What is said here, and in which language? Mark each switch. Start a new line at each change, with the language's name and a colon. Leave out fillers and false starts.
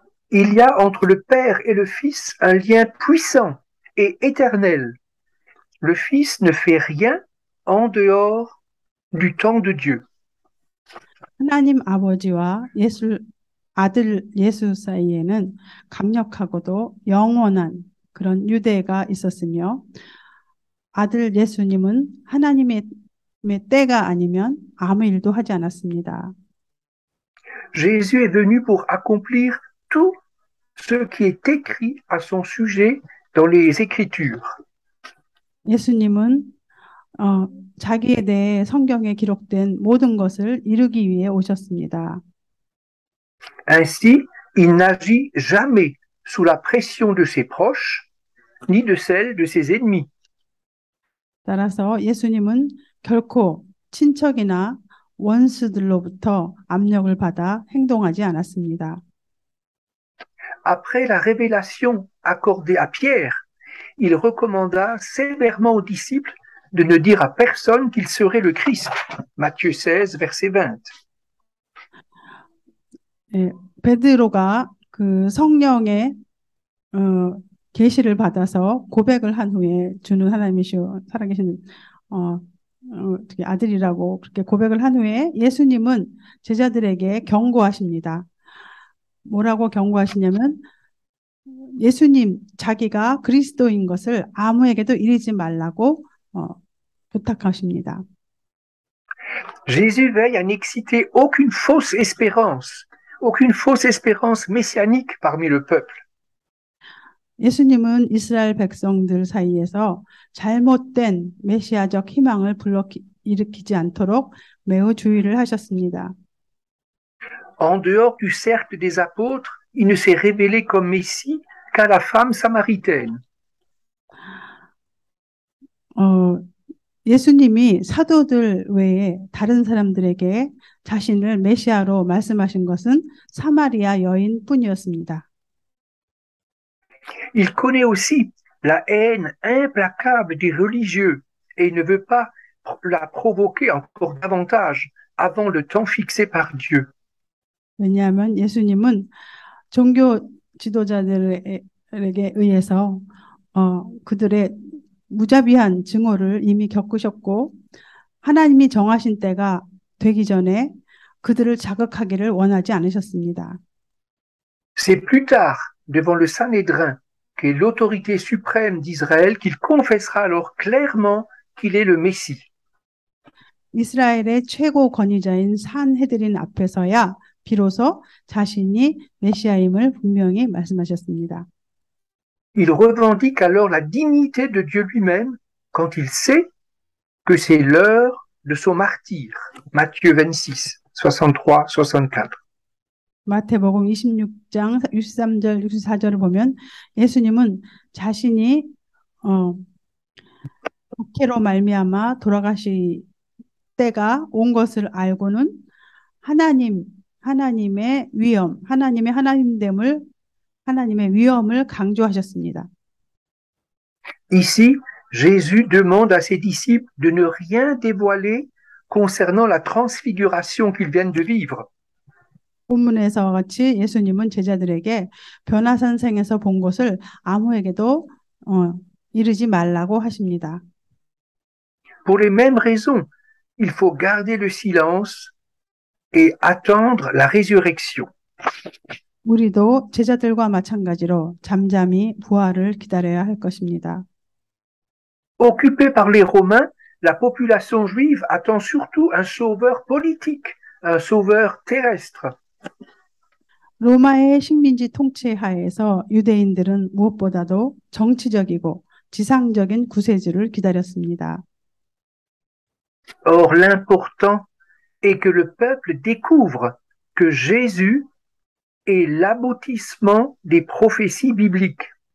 French: Il y a entre le Père et le Fils un lien puissant et éternel. Le Fils ne fait rien en dehors du temps de Dieu.
Korean: 하나님 아버지와 아들 예수 사이에는 강력하고도 영원한 그런 유대가 있었으며 아들 예수님은 하나님의 때가 아니면 아무 일도 하지 않았습니다.
French: Jésus est venu pour accomplir tout ce qui est écrit à son sujet dans les Écritures.
Korean: 예수님은 자기에 대해 성경에 기록된 모든 것을 이루기 위해 오셨습니다.
French: Ainsi, il n'agit jamais sous la pression de ses proches, ni de celle de ses ennemis.
Korean: 따라서 예수님은 결코 친척이나 원수들로부터 압력을 받아 행동하지 않았습니다.
French: Après la révélation accordée à Pierre, il recommanda sévèrement aux disciples de ne dire à personne qu'il serait le Christ. Matthieu 16, verset 20.
Korean: 예, 베드로가 그 성령의 계시를 받아서 고백을 한 후에 주는 하나님이시오 살아계신 아들이라고 그렇게 고백을 한 후에 예수님은 제자들에게 경고하십니다. 뭐라고 경고하시냐면 예수님 자기가 그리스도인 것을 아무에게도 이르지 말라고 부탁하십니다.
French: Jésus veille à n'exciter aucune fausse espérance messianique parmi le peuple.
Korean: 예수님은 이스라엘 백성들 사이에서 잘못된 메시아적 희망을 일으키지 않도록 매우 주의를 하셨습니다.
French: En dehors du cercle des apôtres, il ne s'est révélé comme Messie qu'à la femme samaritaine.
Korean: 예수님이 사도들 외에 다른 사람들에게 자신을 메시아로 말씀하신 것은 사마리아 여인뿐이었습니다.
French: Il connaît aussi la haine implacable des religieux et il ne veut pas la provoquer encore davantage avant le temps fixé par Dieu.
Korean: 왜냐하면 예수님은 종교 지도자들에게 의해서 그들의 무자비한 증오를 이미 겪으셨고 하나님이 정하신 때가 되기 전에 그들을 자극하기를 원하지 않으셨습니다.
French: C'est plus tard, devant le Sanhédrin, qui est l'autorité suprême d'Israël, qu'il confessera alors clairement qu'il est le Messie.
Korean: 이스라엘의 최고 권위자인 산헤드린 앞에서야 비로소 자신이 메시아임을 분명히 말씀하셨습니다.
French: Il revendique alors la dignité de Dieu lui-même quand il sait que c'est l'heure de son martyre. Matthieu 26, 63, 64.
Korean: 마태복음 26장 63절, 64절을 보면 예수님은 자신이 독해로 말미암아 돌아가실 때가 온 것을 알고는 하나님의 위엄, 하나님의 위엄을 강조하셨습니다.
French: Ici, Jésus demande à ses disciples de ne rien dévoiler concernant la transfiguration qu'ils viennent de vivre.
Korean: 본문에서와 같이 예수님은 제자들에게 변화산생에서 본 것을 아무에게도 이르지 말라고 하십니다.
French: Pour les mêmes raisons, il faut garder le silence et attendre la résurrection.
Korean: 우리도 제자들과 마찬가지로 잠잠히 부활을 기다려야 할 것입니다.
French: Occupée par les Romains, la population juive attend surtout un sauveur politique, un sauveur terrestre.
Korean: 로마의 식민지 통치 하에서 유대인들은 무엇보다도 정치적이고 지상적인 구세주를 기다렸습니다.
French: Or, l'important est que le peuple découvre que Jésus est l'aboutissement des prophéties bibliques.